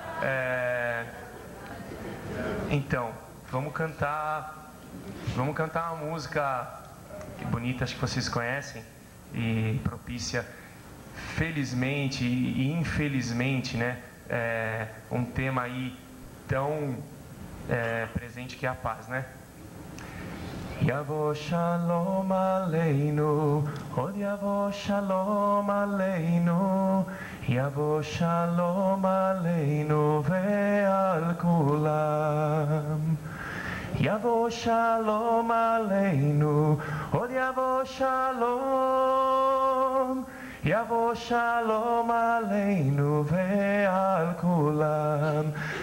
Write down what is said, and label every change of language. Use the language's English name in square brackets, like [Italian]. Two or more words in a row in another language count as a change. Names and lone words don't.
[Portuguese] Então, vamos cantar uma música bonita, acho que vocês conhecem, e propícia, felizmente e infelizmente, né, um tema aí tão presente que é a paz, né? [Hebrew] יבוא שלום עלינו עוד יבוא שלום עלינו יבוא שלום עלינו ועל כולם. יבוא שלום עלינו עוד יבוא שלום יבוא שלום עלינו ועל כולם.